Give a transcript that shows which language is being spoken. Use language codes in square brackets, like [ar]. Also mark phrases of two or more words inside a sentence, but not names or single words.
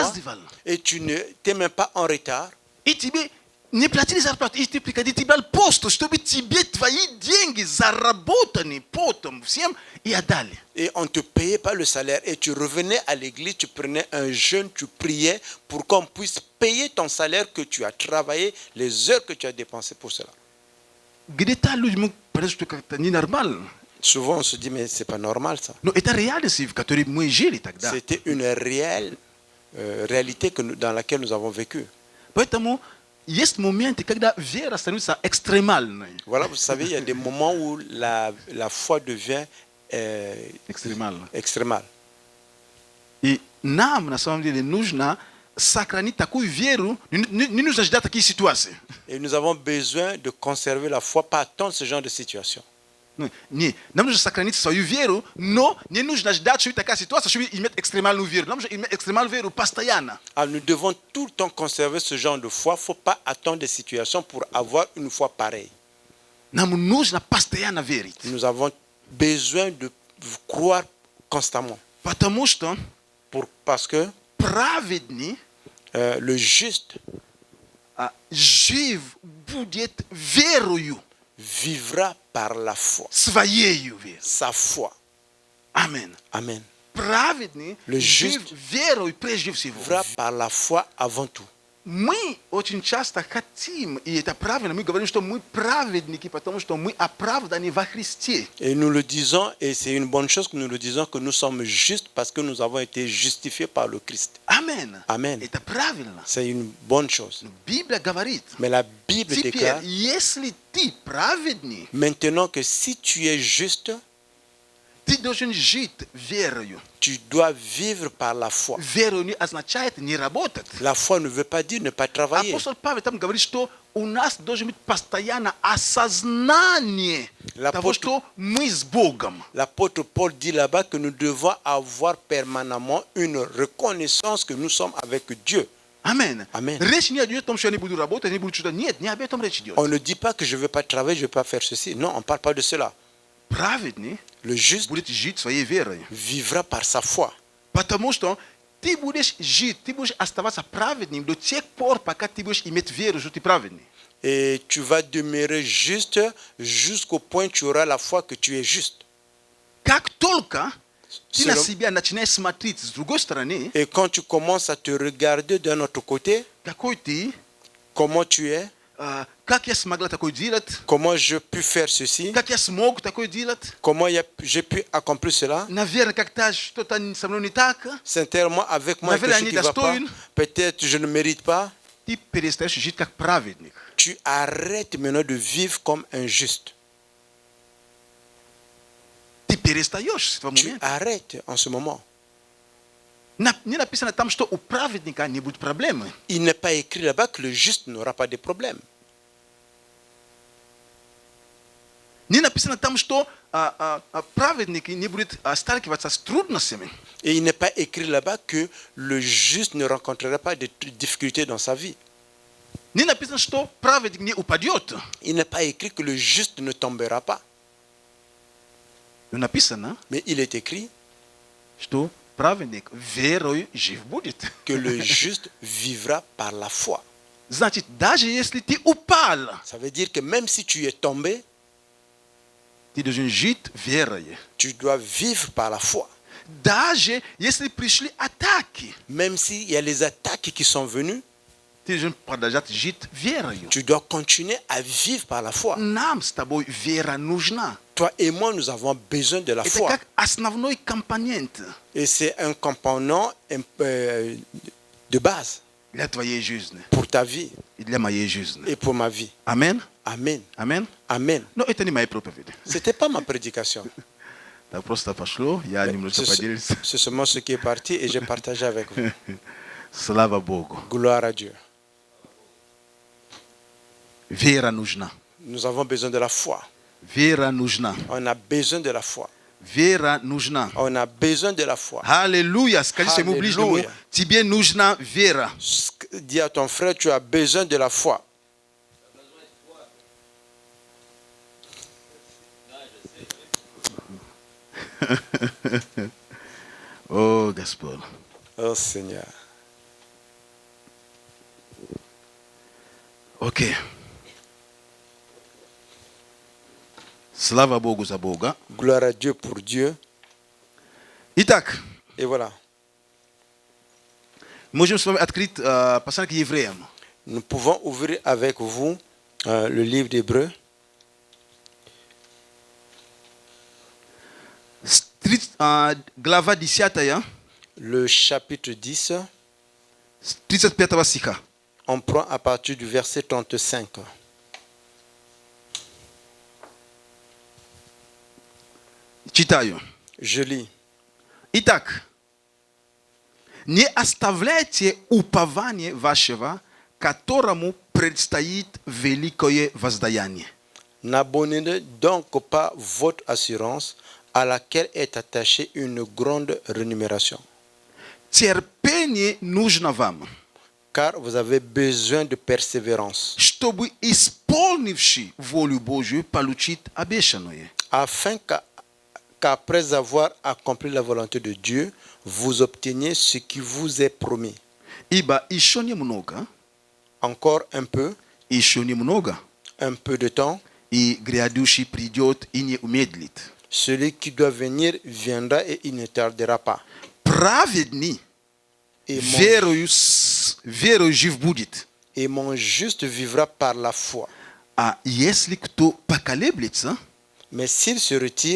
[ru] опаздывал. [fr] et tu ne t'es même pas en retard. [ru] И тебе не платили зарплату, и ты приходил тебя пост, чтобы тебе твои деньги заработаны потом всем и отдали. [fr] Et on ne te payait pas le salaire. Et tu revenais à l'église, tu prenais un jeûne, tu priais pour qu'on puisse payer ton salaire que tu as travaillé, les heures que tu as dépensées pour cela. [ru] Где-то людям кажется, что как-то ненормально. [fr] Souvent, on se dit, mais c'est pas normal ça. [ru] Но это реальность, в которой мы жили тогда. [fr] C'était une réelle réalité dans laquelle nous avons vécu. [ru] Поэтому есть моменты, когда вера становится экстремальной. [fr] Voilà, vous savez, il y a des moments où la foi devient extrémale. [ru] И нам, на самом деле, нужно сохранить такую веру, не нужно ждать такие ситуации. [fr] Et nous avons besoin de conserver la foi, pas attendre ce genre de situation. [ru] Не, нам нужно сохранить свою веру, но не нужно ждать, что такая ситуация, чтобы иметь экстремальную веру. Нам нужно иметь экстремальную веру постоянно. [fr] Alors, nous devons tout le temps conserver ce genre de foi. Il ne faut pas attendre des situations pour avoir une foi pareille. [ru] Нам нужно постоянно верить. [fr] Nous avons besoin croire constamment. [ru] Потому что [fr] Parce que [ru] праведный [fr] le juste [ru] жив будет верою [fr] vivra par la foi, [ru] своею верой. [fr] sa foi. [ru] Аминь. [fr] Amen. [ru] Праведный [fr] Le [ru] жив [fr] juste [ru] верой прежде всего. [fr] Vivra par la foi avant tout. [ru] Мы очень часто хотим, и это правильно, мы говорим, что мы праведники, потому что мы оправданы во Христе. [fr] Et nous le disons, et c'est une bonne chose que nous le disons, que nous sommes justes parce que nous avons été justifiés par le Christ. [ru] Амен. [fr] Amen. [ru] Это правильно. [fr] C'est une bonne chose. [ru] Библия говорит, [fr] Mais la Bible [ru] теперь, [fr] déclare [ru] если ты праведный, [fr] maintenant que si tu es juste, [ru] ты должен жить верою. [fr] tu dois vivre par la foi. [ru] Верою не означает не работать. [fr] La foi ne veut pas dire ne pas travailler. [ru] Апостол Павел там говорит, что у нас должно быть постоянно осознание того, что мы с Богом. [fr] L'apôtre Paul dit là-bas que nous devons avoir permanemment une reconnaissance que nous sommes avec Dieu. [ru] Амен. [fr] Amen. [ru] Речь не идет о том, что я не буду работать, не буду что-то. Нет, не об этом речь идет. [fr] On ne dit pas que je ne veux pas travailler, je ne veux pas faire ceci. Non, on ne parle pas de cela. [ru] Праведный [fr] Le juste [ru] будет жить своей верой. [fr] vivra par sa foi. [ru] Потому что ты будешь жить, ты будешь оставаться праведным до тех пор, пока ты будешь иметь веру, что ты праведный. [fr] Et tu vas demeurer juste jusqu'au point où tu auras la foi que tu es juste. [ru] Как только ты на [fr] Selon- [ru] себя начинаешь смотреть с другой стороны, [fr] Et quand tu commences à te regarder d'un autre côté, [ru] какой ты, [fr] comment tu es, [ru] как я смогла такое делать, [fr] comment je peux faire ceci, [ru] как я смог такое делать, [fr] comment j'ai pu accomplir cela, [ru] наверное, как-то что-то со мной не так, [fr] sincèrement avec moi, [ru] Наверное, [fr] quelque chose [ru] они [fr] qui va pas, [ru] достойны. [fr] peut-être je ne mérite pas, [ru] ты перестаешь жить как праведник. [fr] tu arrêtes maintenant de vivre comme un juste. [ru] Ты перестаешь в этот [fr] Tu [ru] момент. [fr] arrêtes en ce moment. [ru] Не написано там, что у праведника не будет проблемы. [fr] Il n'est pas écrit là-bas que le juste n'aura pas de problème. [ru] Не написано там, что праведник не будет сталкиваться с трудностями. [fr] Et il n'est pas écrit là-bas que le juste ne rencontrera pas de difficultés dans sa vie. [ru] Не написано, что праведник не упадет. [fr] Il n'est pas écrit que le juste ne tombera pas. [ru] Но написано, [fr] Mais il est écrit [ru] что праведник верой жив будет. [fr] que le juste vivra par la foi. [ru] Значит, даже если ты упал, [fr] Ça veut dire que même si tu es tombé, [ru] ты должен жить верой. [fr] tu dois vivre par la foi. [ru] Даже если пришли атаки, [fr] Même s'il y a les attaques qui sont venues, [ru] ты должен продолжать жить верою. [fr] tu dois continuer à vivre par la foi. [ru] Нам с тобой вера нужна. [fr] Toi et moi, nous avons besoin de la [ru] Это [fr] foi. [ru] как основной компонент [fr] Et c'est un component de base [ru] для твоей жизни [fr] pour ta vie [ru] и для моей жизни. [fr] et pour ma vie. [ru] Амин? [fr] Amen. [ru] Амин? [fr] Amen. [ru] Но это не моя проповедь. [fr] Ce n'était pas ma prédication. [ru] Так просто пошло, я немножко поделился. [fr] C'est seulement ce qui est parti et j'ai partagé avec vous. [ru] Слава Богу. [fr] Gloire à Dieu. [ru] Вера нужна. [fr] Nous avons besoin de la foi. [ru] Вера нужна. [fr] On a besoin de la foi. [ru] Вера нужна. [fr] On a besoin de la foi. [ru] Аллилуйя. Скажи своему ближнему, Аллилуйя. тебе нужна вера. [fr] Dis à ton frère, tu as besoin de la foi. [ru] О, Господь. [fr] Oh Seigneur. [ru] Окей. Слава Богу за Бога. [fr] Gloire à Dieu pour Dieu. [ru] Итак, [fr] Et voilà. [ru] можем с вами открыть послание к евреям. [fr] Nous pouvons ouvrir avec vous le livre d'Hébreux. [ru] Глава 10, [fr] Le chapitre 10, [ru] с 35 стиха. [fr] on prend à partir du verset 35. [ru] Читаю. [fr] Je lis. [ru] Итак, не оставляйте упование вашего, которому предстоит великое воздаяние. [fr] N'abandonnez donc pas votre assurance à laquelle est attachée une grande rémunération. [ru] Терпение нужно вам, [fr] Car vous avez besoin de persévérance, [ru] чтобы исполнивший волю Божью получить обещанное. [fr] afin qu'après avoir accompli la volonté de Dieu, vous obteniez ce qui vous est promis. [ru] Ибо ещё немного, [fr] Encore [ru] ещё немного, [fr] un peu de temps, [ru] И грядущий придёт и не умедлит. [fr] celui qui doit venir viendra et il ne tardera pas. [ru] Pravedni, [fr] Et [ru] верою жив будет. [fr] mon juste vivra par la foi. [ru] А если кто поколеблется, [fr] Mais s'il se retire,